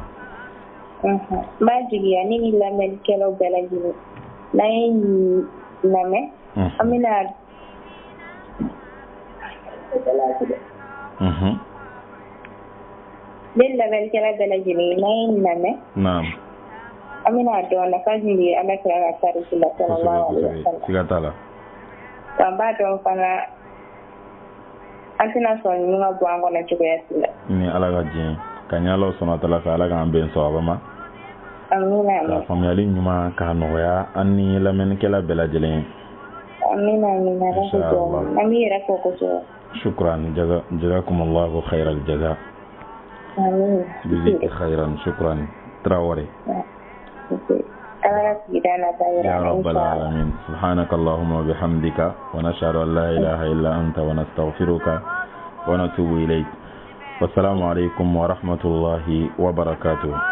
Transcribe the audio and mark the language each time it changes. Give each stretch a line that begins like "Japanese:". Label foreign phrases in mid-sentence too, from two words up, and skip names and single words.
Bambara: N b'a jigiya ne ni lamɛnnikɛlaw bɛɛ lajɛlen n'an ye nin lamɛn an bɛna ne lamɛnnikɛla bɛɛ lajɛlen n'an ye nin lamɛn an bɛna dɔn nafa min bɛ Alakira ka tariki la
Arabic: صلى الله عليه وسلم.
Bambara: Siga t'a la. Wa n b'a dɔn fana an tɛna sɔn ninnu ka bɔ an kɔnɔ cogoya si la. Ni Ala ka diɲɛ ka ɲɛ
Arabic: الله سبحانه وتعالى
Bambara: fɛ Ala k'an bɛn sababa ma. Amina. Ka faamuyali ɲuman k'a nɔgɔya an ni lamɛnnikɛla bɛɛ lajɛlen ye. Amina. An b'i yɛrɛ fɔ kosɛbɛ.
Arabic: شكرا جزاكم الله خير الجزاء. Amin. Biziki خيرا شكرا Traore. يا رب العالمين سبحانك اللهم وبحمدك ونشهد أن لا إله إلا أنت ونستغفرك ونتوب إليك والسلام عليكم ورحمة الله وبركاته.